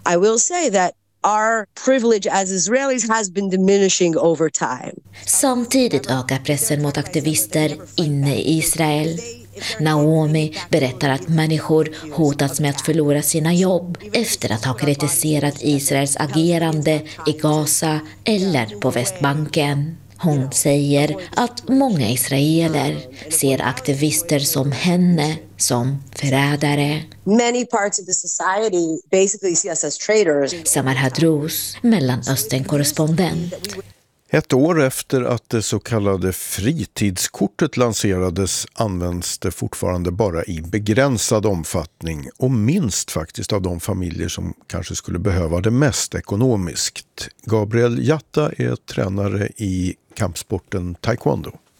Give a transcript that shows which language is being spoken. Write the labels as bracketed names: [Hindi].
[English] I will say that our privilege as Israelis has been diminishing over time. [Swedish] Samtidigt ökar pressen mot aktivister inne i Israel. Naomi berättar att människor hotats med att förlora sina jobb efter att ha kritiserat Israels agerande i Gaza eller på Västbanken. Hon säger att många israeler ser aktivister som henne som förrädare. [English] Many parts of the society basically see us as traitors. [Swedish] Samar Hadros, Mellanösternkorrespondent. Ett år efter att det så kallade fritidskortet lanserades används det fortfarande bara i begränsad omfattning och minst faktiskt av de familjer som kanske skulle behöva det mest ekonomiskt. Gabriel Jatta är tränare i kampsporten taekwondo.